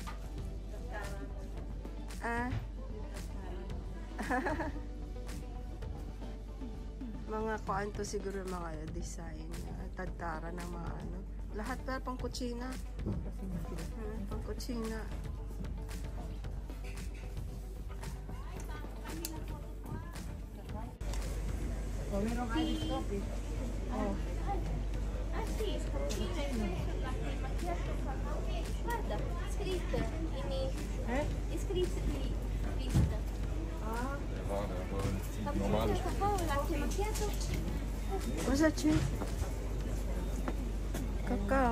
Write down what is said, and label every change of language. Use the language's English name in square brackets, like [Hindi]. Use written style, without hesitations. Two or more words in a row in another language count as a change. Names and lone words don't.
[Filipino] Mga kuan to siguro, mga design. Tadtara ng mga ano. Lahat pa pang kutsina. Pang kutsina. Oh, meron ka [English] ice coffee. Oh. [Italian] Ah sì, cappuccino e latte macchiato guarda, scritto scritto qui, lista. Cappuccino, cacao, latte macchiato. Cosa c'è? Cacao.